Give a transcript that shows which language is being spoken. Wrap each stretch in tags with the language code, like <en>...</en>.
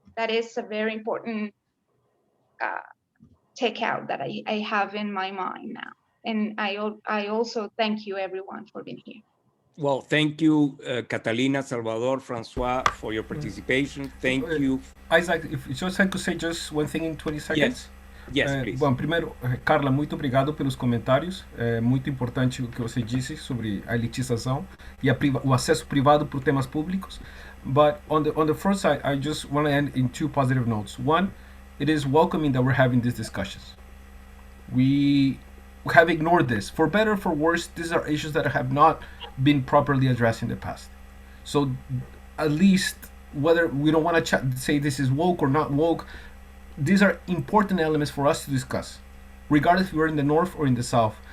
<en>That is a very important takeout that I have in my mind now. And I also thank you everyone for being here. Well, thank you, Catalina, Salvador, François, for your participation. Thank you. Isaac, if you just had to say just one thing in 20 seconds. Yes, please.</en> <pt>Bom, primeiro, Carla, muito obrigado pelos comentários. É muito importante o que você disse sobre a elitização e o acesso privado por temas públicos.</pt> <en>But on the first side, I just want to end in two positive notes. One, it is welcoming that we're having these discussions. We have ignored this. For better or for worse, these are issues that have not been properly addressed in the past. So at least, whether we don't want to say this is woke or not woke, these are important elements for us to discuss, regardless if we're in the north or in the south.</en>